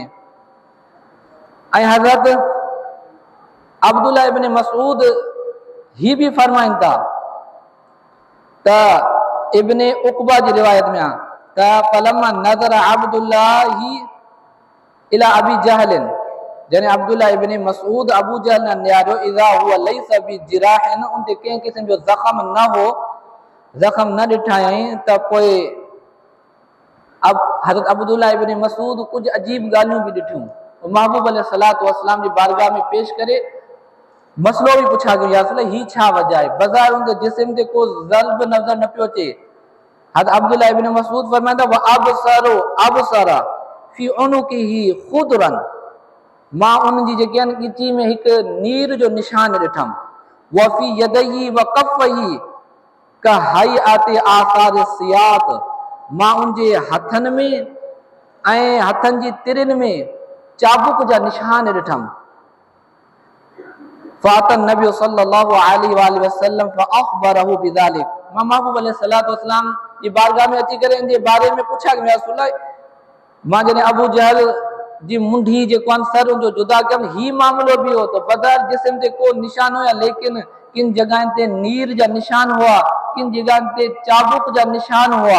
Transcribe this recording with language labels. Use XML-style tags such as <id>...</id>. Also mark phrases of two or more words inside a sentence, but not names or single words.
<sd>ऐं हज़रत अब्दुल्लाह इब्न मसऊद ही भी फरमाइनि था त इब्न उक़बा जी रिवायत में आहे त</sd> <ar>فلما نظر عبد الله إلى أبي جهل,</ar> <sd>जॾहिं अब्दुल्लाह इब्न मसऊद अबू जहल ने निहारियो,</sd> <ar>إذا هو ليس بجراح,</ar> <sd>उन ते कंहिं क़िस्म जो ज़ख़म न हो, ज़ख़म न ॾिठायईं। त पोइ अब हज़रत अब्दुल्लाह इब्न मसऊद कुछ अजीब ॻाल्हियूं भी ॾिठियूं। महबूब अलैहिस्सलातु वस्सलाम जी बारगाह में पेश करे मसलो भी पुछा गयो,</sd> <ar>يا رسول</ar> <sd>ही छा वजह आहे? बज़ार उनके जिस्म ते को ज़ल्ब नज़र न पियो अचे। हज़रत अब्दुल्लाह इब्न मसऊद फरमाइंदा</sd> <ar>وأبصر في عنقه خدرا,</ar> <sd>मां उन जी जेके आहिनि ॻिची में हिकु नीर जो निशान ॾिठमि।</sd> <ar>وفي يديه وكفيه كهيئة آثار السياط,</ar> <sd>मां उन जे हथनि में ऐं हथनि जी तिरिन में चाबुक जा निशान ॾिठमि।</sd> <ar>فأتى النبي صلى الله عليه وسلم فأخبره بذلك,</ar> <sd>मां महबूब अलैहिस्सलातु वस्सलाम जी बारगाह में अची करे इन जे बारे में पुछा कि</sd> <ar>يا رسول,</ar> <sd>मां जॾहिं अबू जहल जी मुंडी जेको आहे सर जो जुदा कयमि, ही मामलो भी हो त बदर जिस्म ते को निशान हुया, लेकिन किन जगहनि ते नीर जा निशान हुआ, किन जगहनि ते चाबुक जा निशान हुआ।</sd>